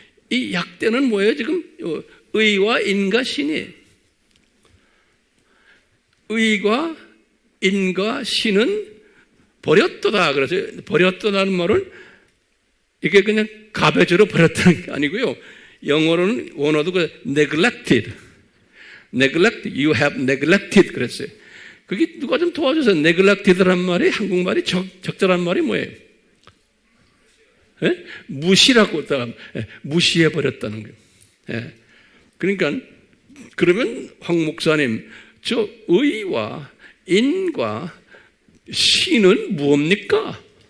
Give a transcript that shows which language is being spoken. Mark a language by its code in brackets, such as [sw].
[ko] 이 약대는 뭐예요? 지금 의와 인과 신이 의과 인과 신은 버렸도다. 그래서 버렸도다는 말은 이게 그냥 가베주로 버렸다는 게 아니고요. 영어로는 원어도 neglected. [en] You have neglected [ko] 그랬어요. 그게 누가 좀 도와줘서 neglected란 말이 한국말이 적절한 말이 뭐예요? 무시라고 무시해버렸다는 거예요. 그러니까 그러면 황 목사님 저 의와 인과 신은 무엇입니까?